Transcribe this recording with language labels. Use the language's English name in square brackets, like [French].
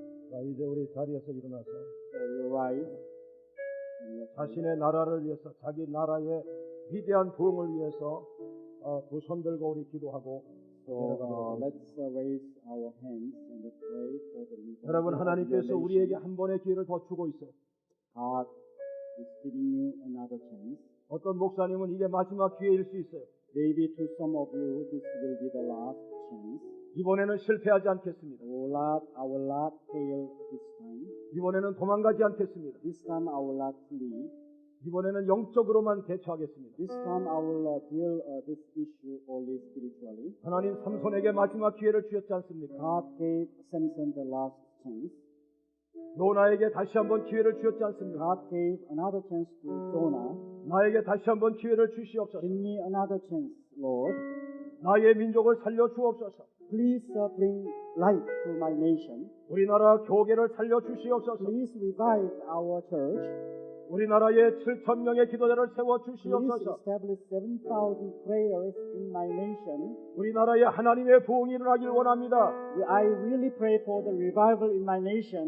[Korean] 자, 이제 우리 자리에서 일어나서 [English] you rise. [Korean] 자신의 나라를 위해서, 자기 나라의 위대한 부흥을 위해서 두 손 들고 우리 기도하고 [English] So let's raise our hands and pray for the revival. [Korean] 여러분, [English] of [Korean] 하나님께서 [English] your [Korean] 우리에게 [English] nation. [Korean] 한 번의 기회를 더 주고 있어요. [English] God is giving you another chance. [Korean] 어떤 목사님은 이게 마지막 기회일 수 있어요. [English] Maybe to some of you, this will be the last chance. [Korean] 이번에는 실패하지 않겠습니다. [English] I will not fail this time. [Korean] 이번에는 도망가지 않겠습니다. [English] This time I will not flee. [Korean] 이번에는 영적으로만 대처하겠습니다. [English] This time I will deal this issue only spiritually. [Korean] 하나님 삼손에게 마지막 기회를 주셨지 않습니까? [English] God gave Samson the last chance. [Korean] 요나에게 다시 한번 기회를 주셨지 않습니까? [English] God gave another chance to Jonah. [Korean] 나에게 다시 한번 기회를 주시옵소서. [English] Give me another chance, Lord. [Korean] 나의 민족을 살려 주옵소서. [English] Please bring light to my nation. [Korean] 우리나라 교계를 살려 주시옵소서. [English] Please revive our church. [Korean] 우리나라에 7,000명의 기도자를 세워 [English] Please [Korean] 주시옵소서. [English] establish 7,000 prayers in my nation. [Korean] 우리나라에 하나님의 부흥이 일어나길 원합니다. [English] I really pray for the revival in my nation.